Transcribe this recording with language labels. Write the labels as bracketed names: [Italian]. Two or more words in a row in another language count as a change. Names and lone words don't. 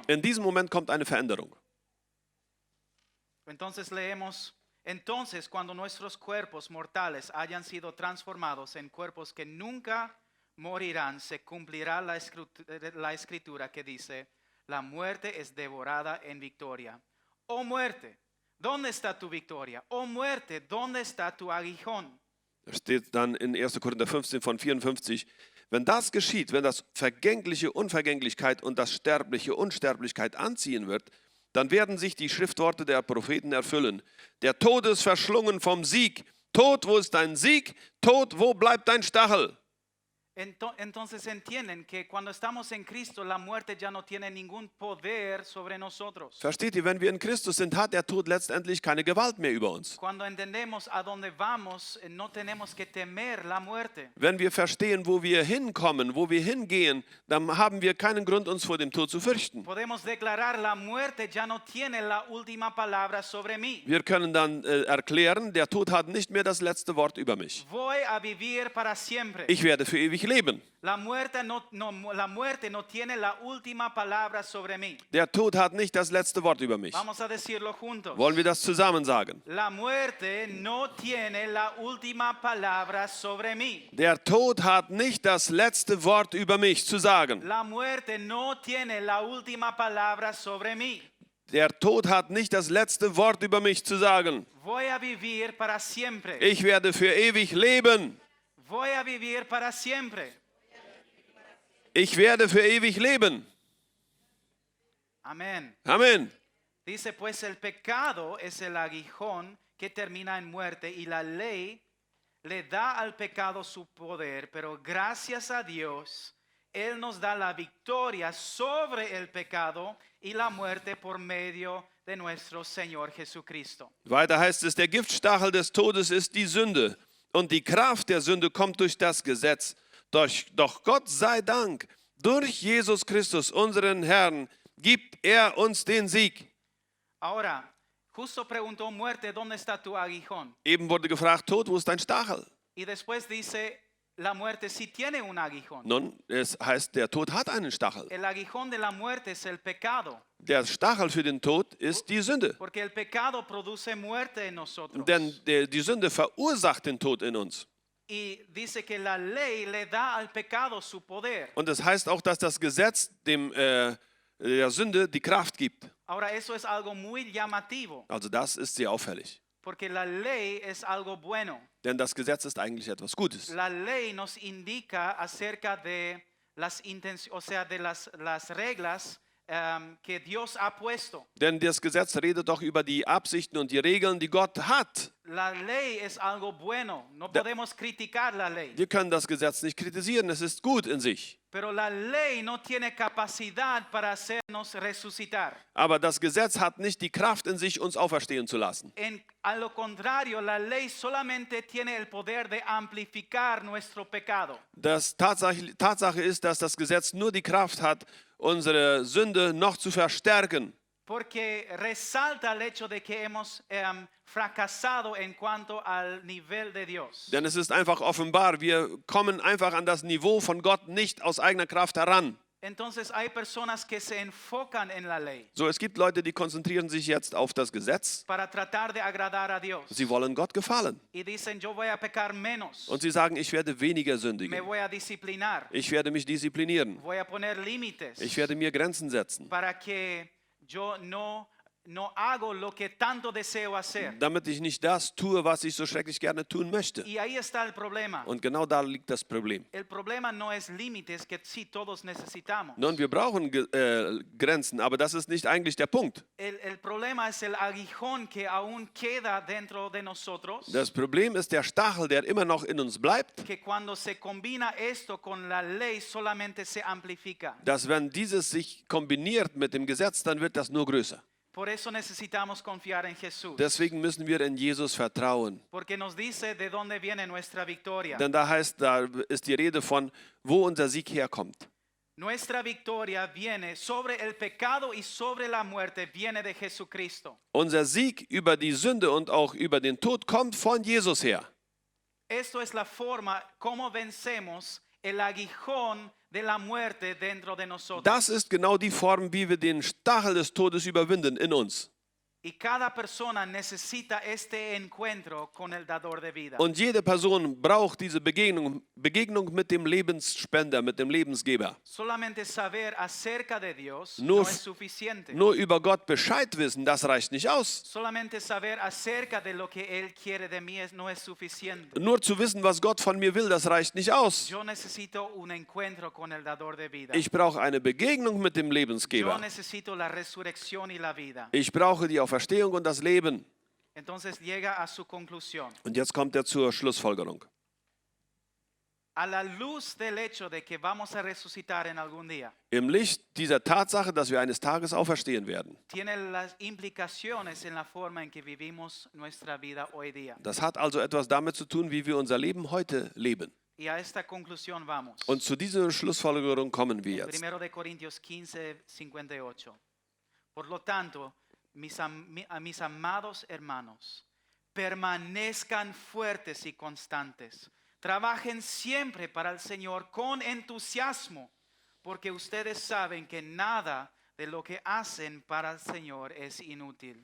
[German] In diesem Moment kommt eine Veränderung. [Spanish] Entonces leemos, entonces cuando nuestros cuerpos mortales hayan sido transformados en cuerpos que nunca morirán, se cumplirá la escritura que dice, la muerte es devorada en victoria. Oh muerte, ¿dónde está tu victoria? Oh muerte, ¿dónde está tu aguijón? [German] Da steht dann in 1. Korinther 15 von 54, wenn das geschieht, wenn das Vergängliche Unvergänglichkeit und das Sterbliche Unsterblichkeit anziehen wird, dann werden sich die Schriftworte der Propheten erfüllen. Der Tod ist verschlungen vom Sieg. Tod, wo ist dein Sieg? Tod, wo bleibt dein Stachel? [Spanish] Entonces entienden que cuando estamos en Cristo, la muerte ya no tiene ningún poder sobre nosotros. [German] Versteht ihr, wenn wir in Christus sind, hat der Tod letztendlich keine Gewalt mehr über uns. [Spanish] Cuando entendemos a dónde vamos, no tenemos que temer la muerte. [German] Wenn wir verstehen, wo wir hinkommen, wo wir hingehen, dann haben wir keinen Grund, uns vor dem Tod zu fürchten. [Spanish] Podemos declarar la muerte ya no tiene la última palabra sobre mí. [German] Wir können dann erklären, der Tod hat nicht mehr das letzte Wort über mich. [Spanish] Voy a vivir para siempre. [German] Ich werde für ewig leben. [Spanish] La muerte no tiene la última palabra sobre mí. [German] Der Tod hat nicht das letzte Wort über mich. [Spanish] Vamos a decirlo juntos. [German] Wollen wir das zusammen sagen? [Spanish] La muerte no tiene la última palabra sobre mí. [German] Der Tod hat nicht das letzte Wort über mich zu sagen. [Spanish] La muerte no tiene la última palabra sobre mí. [German] Der Tod hat nicht das letzte Wort über mich zu sagen. [Spanish] Voy a vivir para siempre. [German] Ich werde für ewig leben. [Spanish] Voy a vivir para siempre. [German] Ich werde für ewig leben. [Spanish] Amén. [German] Amen. [Spanish] Dice, pues el pecado es el aguijón que termina en muerte y la ley le da al pecado su poder, pero gracias a Dios, Él nos da la victoria sobre el pecado y la muerte por medio de nuestro Señor Jesucristo. [German] Weiter heißt es, der Giftstachel des Todes ist die Sünde. Und die Kraft der Sünde kommt durch das Gesetz. Doch Gott sei Dank, durch Jesus Christus, unseren Herrn, gibt er uns den Sieg. [Spanish] Ahora, justo preguntó muerte, ¿dónde está tu aguijón? [German] Eben wurde gefragt, Tod, wo ist dein Stachel? [Spanish] Y después dice, la muerte sí tiene un aguijón. [German] Nun, es heißt, der Tod hat einen Stachel. [Spanish] El aguijón de la muerte es el pecado, [German] Der Stachel für den Tod ist die Sünde. [Spanish] porque el pecado produce muerte en nosotros. [German] Denn die Sünde verursacht den Tod in uns. [Spanish] Y dice que la ley le da al pecado su poder. [German] Und es heißt auch, dass das Gesetz der Sünde die Kraft gibt. [Spanish] Ahora, eso es algo muy llamativo, [German] Also das ist sehr auffällig. [Spanish] porque la ley es algo bueno. [German] Denn das Gesetz ist eigentlich etwas Gutes. [Spanish] La ley nos indica acerca de las o sea, de las reglas que Dios ha puesto. [German] Denn das Gesetz redet doch über die Absichten und die Regeln, die Gott hat. [Spanish] La ley es algo bueno. No podemos criticar la ley. [German] Wir können das Gesetz nicht kritisieren, es ist gut in sich. [Spanish] Pero la ley no tiene capacidad para hacernos resucitar. [German] Aber das Gesetz hat nicht die Kraft in sich, uns auferstehen zu lassen. [Spanish] A lo contrario, la ley solamente tiene el poder de amplificar nuestro pecado. [German] Das Tatsache ist, dass das Gesetz nur die Kraft hat, unsere Sünde noch zu verstärken. [Spanish] Porque resalta el hecho de que hemos fracasado en cuanto al nivel de Dios. [German] Denn es ist einfach offenbar, wir kommen einfach an das Niveau von Gott nicht aus eigener Kraft heran. [Spanish] Entonces hay personas que se enfocan en la ley [German] So, es gibt Leute, die konzentrieren sich jetzt auf das Gesetz. [Spanish] para tratar de agradar a Dios. [German] Sie wollen Gott gefallen. [Spanish] Y dicen, yo voy a pecar menos, [German] Und sie sagen, ich werde weniger [Spanish] me [German] sündigen. [Spanish] voy a disciplinar, [German] Ich werde mich disziplinieren. [Spanish] voy a poner límites [German] Ich werde mir Grenzen setzen, [Spanish] para que yo no hago lo que tanto deseo hacer. [German] damit ich nicht das tue, was ich so schrecklich gerne tun möchte. [Spanish] Y ahí está el problema. [German] Und genau da liegt das Problem. [Spanish] El problema no es límites que sí todos necesitamos. [German] Nun, wir brauchen Grenzen, aber das ist nicht eigentlich der Punkt. [Spanish] El problema es el aguijón que aún queda dentro de nosotros, [German] Das Problem ist der Stachel, der immer noch in uns bleibt, [Spanish] que cuando se combina esto con la ley solamente se amplifica. [German] dass wenn dieses sich kombiniert mit dem Gesetz, dann wird das nur größer. [Spanish] Por eso necesitamos confiar en Jesús. [German] Deswegen müssen wir in Jesus vertrauen. [Spanish] Porque nos dice de dónde viene nuestra victoria. [German] Denn da ist die Rede von, wo unser Sieg herkommt. [Spanish] Nuestra victoria viene sobre el pecado y sobre la muerte, viene de Jesucristo. [German] Unser Sieg über die Sünde und auch über den Tod kommt von Jesus her. [Spanish] Esto es la forma como vencemos el aguijón de la muerte dentro de nosotros. [German] Das ist genau die Form, wie wir den Stachel des Todes überwinden in uns. [Spanish] Y cada persona necesita este encuentro con el dador de vida. [German] Und jede Person braucht diese Begegnung mit dem Lebensspender, mit dem Lebensgeber. [Spanish] Solamente saber acerca de Dios [German] Nur- [Spanish] no es suficiente. [German] Nur über Gott Bescheid wissen, das reicht nicht aus. [Spanish] Solamente saber acerca de lo que Él quiere de mí no es suficiente. [German] Nur zu wissen, was Gott von mir will, das reicht nicht aus. [Spanish] Yo necesito un encuentro con el dador de vida. [German] Ich brauche eine Begegnung mit dem [Spanish] Yo [German] Lebensgeber. [Spanish] necesito la resurrección y la vida. [German] Ich brauche die Auferstehung und das Leben. [Spanish] Entonces llega a su conclusión. [German] Und jetzt kommt er zur Schlussfolgerung. [Spanish] A la luz del hecho de que vamos a resucitar en algún día, [German] Im Licht dieser Tatsache, dass wir eines Tages auferstehen werden. [Spanish] tiene las implicaciones en la forma en que vivimos nuestra vida hoy día. [German] Das hat also etwas damit zu tun, wie wir unser Leben heute leben. [Spanish] Y a esta conclusión vamos. [German] Und zu dieser Schlussfolgerung kommen wir jetzt. [Spanish] 1 de Corintios 15, 58. Por lo tanto, mis amados hermanos, permanezcan fuertes y constantes. Trabajen siempre para el Señor con entusiasmo, porque ustedes saben que nada de lo que hacen para el Señor es inútil.